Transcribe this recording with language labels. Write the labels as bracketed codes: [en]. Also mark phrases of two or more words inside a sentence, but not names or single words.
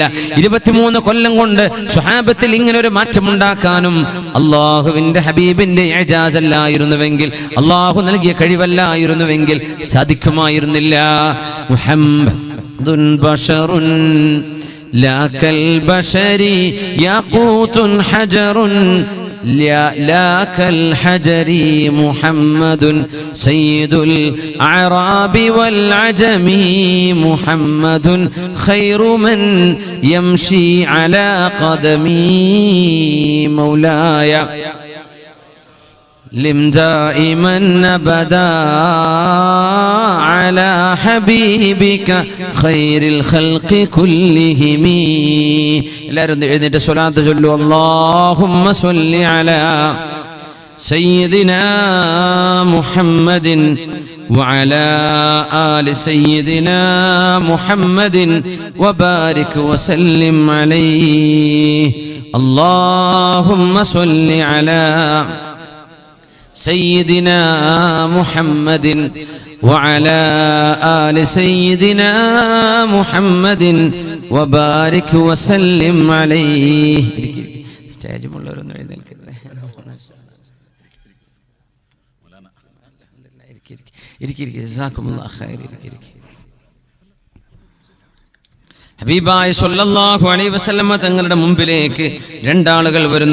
[ml] 23 കൊല്ലം കൊണ്ട് സ്വഹാബത്തിൽ ഇങ്ങനെ ഒരു മാറ്റമുണ്ടാക്കാനും അല്ലാഹുവിന്റെ ഹബീബിന്റെ ഇജാസ് അല്ലായിരുന്നുവെങ്കിൽ, അല്ലാഹു നൽകിയ കഴിവല്ലായിരുന്നുവെങ്കിൽ സാധിക്കുമായിരുന്നില്ല. [ar] محمد بشر لا كالبشر ياقوت حجر لا كالحجر محمد سيد الأعراب والعجم محمد خير من يمشي على قدمي مولاي لم دائما أبدا على حبيبك خير الخلق كلهم. [ml] എല്ലാവരും എഴുന്നേറ്റ് സ്വലാത്ത് ചൊല്ലു. [ar] اللهم صل على سيدنا محمد وعلى آل سيدنا محمد وبارك وسلم عليه. اللهم صل على سيدنا محمد وعلى آل سيدنا محمد وبارك وسلم عليه. [ml] സ്റ്റേജ് മുള്ളവരൊന്നും എഴുന്നേൽക്കരുത്. ഹബീബായ [ar] صلى الله عليه وسلم [ml] തങ്ങളുടെ മുമ്പിലേക്ക് രണ്ടാളുകൾ വരുന്നു.